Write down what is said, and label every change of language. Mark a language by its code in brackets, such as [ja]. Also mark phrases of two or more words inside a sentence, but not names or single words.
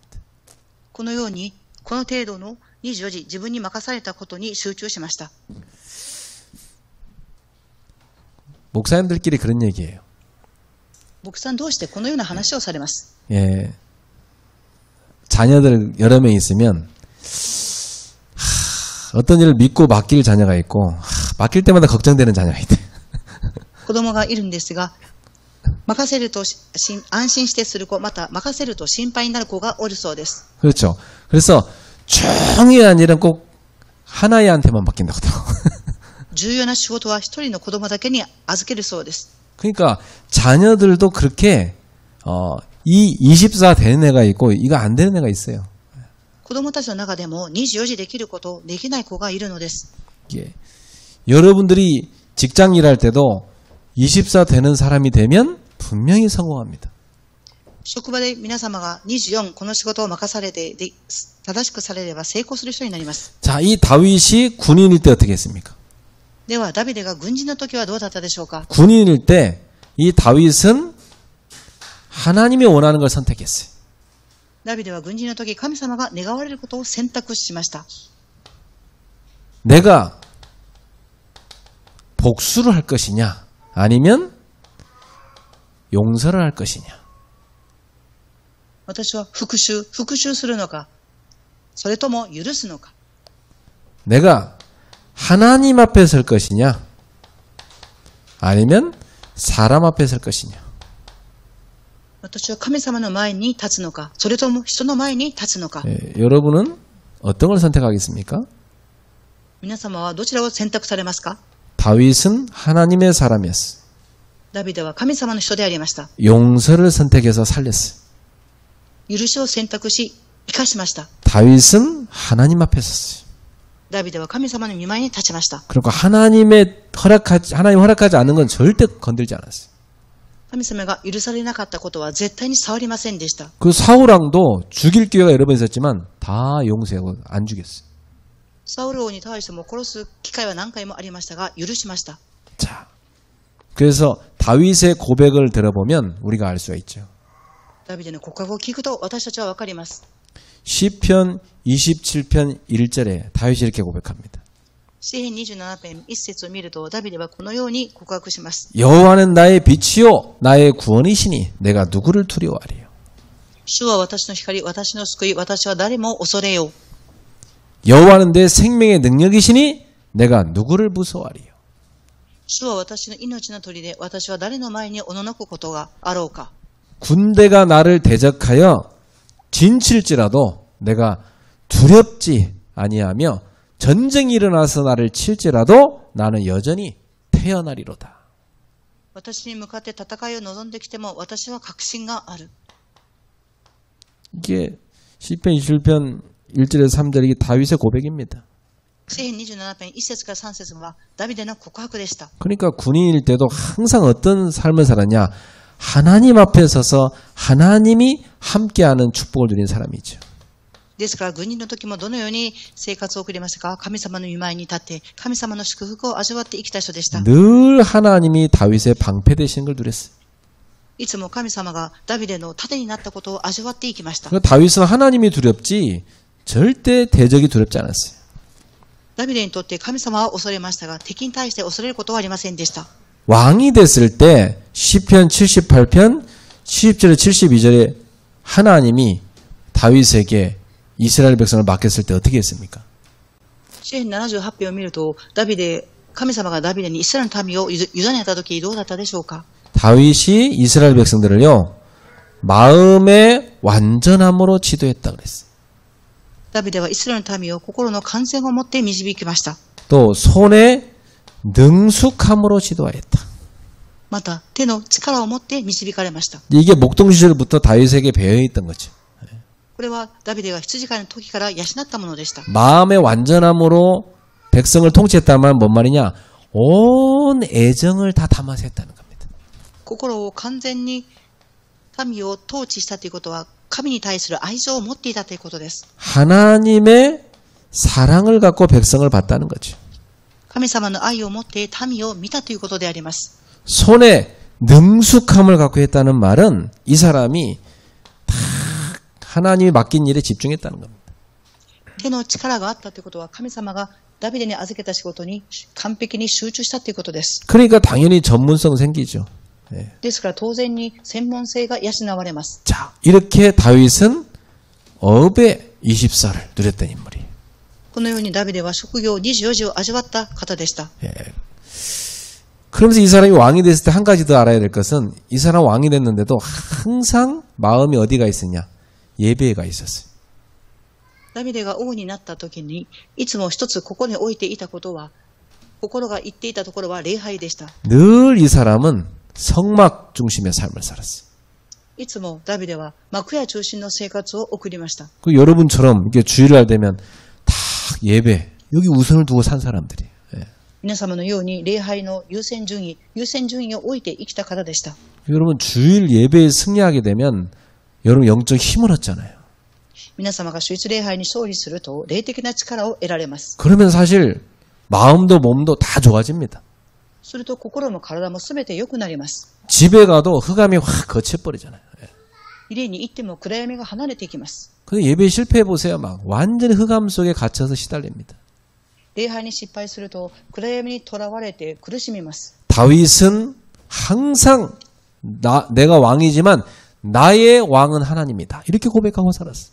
[ja] このようにこの程度の24時自分に任されたことに集中しました。 [ko] 목사님들끼리 그런 얘기예요. [ja] 牧さん同士でこのような話をされます。 [ko] 예, 자녀들 여러 명 있으면 어떤 일을 믿고 맡길 자녀가 있고 맡길 때마다 걱정되는 자녀가 있대. [ja] 子供がいるんですが、任せると安心してする子、また任せると心配になる子がおるそうです。 [ko] 그렇죠. 그래서 중요한 일은 꼭 하나애한테만 맡긴다고. [ja] 重要な仕事は一人の子供だけに預けるそうです。 [ko] 그러니까 자녀들도 그렇게 이 24 되는 애가 있고 이거 안 되는 애가 있어요. [ja] 子供たちの中でも24時できることできない子がいるのです。 [ko] 예. 여러분들이 직장 일할 때도 24 되는 사람이 되면 분명히 성공합니다. [ja] 職場で皆様が24この仕事を任されて正しくされれば成功する人になります。 [ko] 자, 이 다윗이 군인일 때 어떻게 했습니까? [ja] ではダビデが軍人の時はどうだったでしょうか。 [ko] 군인일 때 이 다윗은 하나님이 원하는 걸 선택했어요. [ja] ダビデは軍人の時神様が願われることを選択しました。 [ko] 내가 복수를 할 것이냐 아니면 용서를 할 것이냐. [ja] 私は復讐するのか、それとも許すのか。 [ko] 내가 하나님 앞에 설 것이냐 아니면 사람 앞에 설 것이냐. [ja] 私は神様の前に立つのか、それとも人の前に立つのか。 [ko] 예, 여러분은 어떤 걸 선택하겠습니까? [ja] 皆様はどちらを選択されますか。 [ko] 다윗은 하나님의 사람이었어요. [ja] ダビデは神様の人でありました。 [ko] 용서를 선택해서 살렸어요. [ja] 許しを選択し生かしました。 [ko] 다윗은 하나님 앞에 섰어요. [ja] ダビデは神様の御前に立ちました。 [ko] 그리고 하나님 허락하지 않은 건 절대 건들지 않았어요. [ja] 神様が許されなかったことは絶対に触りませんでした。 [ko] 그 사울왕도 죽일 기회가 여러 번 있었지만 다 용서하고 안 죽였어요. [ja] サウル王に対しても殺す機会は何回もありましたが許しました。 [ko] 자, 그래서 다윗의 고백을 들어보면 우리가 알 수가 있죠. [ja] ダビデの告白を聞くと私たちはわかります。 [ko] 시편 27편 1절에 다윗이 이렇게 고백합니다. [ja] 詩編27編1節を見るとダビデはこのように告白します。 [ko] 여호와는 나의 빛이요 나의 구원이시니 내가 누구를 두려워하리요. [ja] 主は私の光、私の救い、私は誰も恐れよう。 [ko] 여호와는 내 생명의 능력이시니 내가 누구를 무서워하리요. [ja] 主は私の命の砦で、私は誰の前におののくことがあろうか。 [ko] 군대가 나를 대적하여 진칠지라도 내가 두렵지 아니하며 전쟁이 일어나서 나를 칠지라도 나는 여전히 태어나리로다. [ja] 私に向かって戦いを望んできても私は確信がある。 [ko] 이게 시편 27편 1절에서 3절 이게 다윗의 고백입니다. [ja] 詩編27編1節から3節はダビデの告白でした。 [ko] 그러니까 군인일 때도 항상 어떤 삶을 살았냐? 하나님 앞에 서서 하나님이 함께하는 축복을 누린 사람이죠. [ja] ですから軍人の時もどのように生活を送りましたか。神様の御前に立って神様の祝福を味わって生きた人でした。 [ko] 늘 하나님이 다윗의 방패 되시는 걸 누렸어요. [ja] いつも神様がダビデの盾になったことを味わっていきました。 [ko] 그러니까 다윗은 하나님이 두렵지 절대 대적이 두렵지 않았어요. [ja] ダビデにとって神様は恐れましたが敵に対して恐れることはありませんでした。 [ko] 왕이 됐을 때 시편 78편 10절에 72절에 하나님이 다윗에게 이스라엘 백성을 맡겼을 때 어떻게 했습니까? [ja] 詩編78編を見ると神様がダビデにイスラエルの民を委ねた時どうだったでしょうか。 [ko] 다윗이 이스라엘 백성들을요 마음의 완전함으로 지도했다 그랬어요. [ja] ダビデはイスラエルの民を心の完全を持って導きました。 [ko] 또 손의 능숙함으로 지도하였다. [ja] また手の力を持って導かれました。 [ko] 이게 목동 시절부터 다윗에게 배어있던 거죠. [ja] これはダビデが羊飼いの時から養ったものでした。 [ko] 마음의 완전함으로 백성을 통치했다는 말은 뭔 말이냐? 온 애정을 다 담아서 했다는 겁니다. [ja] 心を完全に民を統治したということは、神に対する愛情を持っていたということです。 [ko] 하나님의 사랑을 갖고 백성을 봤다는 거죠. [ja] 神様の愛を持って民を見たということであります。 [ko] 손에 능숙함을 갖고 했다는 말은 이 사람이 다 하나님이 맡긴 일에 집중했다는 겁니다. [ja] 手の力があったということは、神様がダビデに預けた仕事に完璧に集中したということです。 [ko] 그러니까 당연히 전문성 생기죠. [ja] ですから当然に専門性が養われます。 [ko] 자, 이렇게 다윗은 업의 24를 누렸던 인물이에요. [ja] このようにダビデは職業24時を味わった方でした。 [ko] 그러면서 이 사람이 왕이 됐을 때 한 가지 더 알아야 될 것은 이 사람 왕이 됐는데도 항상 마음이 어디가 있었냐? 예배가 있었어요. [ja] ダビデが王になった時にいつも一つここに置いていたことは、心が言っていたところは礼拝でした。 [ko] 늘 이 사람은 성막 중심의 삶을 살았어요. [ja] いつもダビデは幕屋中心の生活を送りました。 [ko] 그 여러분처럼 이렇게 주일날 되면 다 예배 여기 우선을 두고 산 사람들이에요. [ja] 皆様のように礼拝の優先順位を置いて生きた方でした。 [ko] 여러분 주일 예배에 승리하게 되면 여러분 영적 힘을 얻잖아요. [ja] 皆様が主日礼拝に勝利すると霊的な力を得られます。 [ko] 그러면 사실 마음도 몸도 다 좋아집니다. [ja] すると心も体もすべて良くなります。 [ko] 집에 가도 흑암이 확 거쳐버리잖아요. [ja] 家に行っても暗闇が離れていきます。 [ko] 근데 예배 실패해 보세요. 막 완전히 흑암 속에 갇혀서 시달립니다. [ja] 礼拝に失敗すると暗闇にとらわれて苦しみます。 [ko] 다윗은 항상 내가 왕이지만 나의 왕은 하나님이다. 이렇게 고백하고 살았어.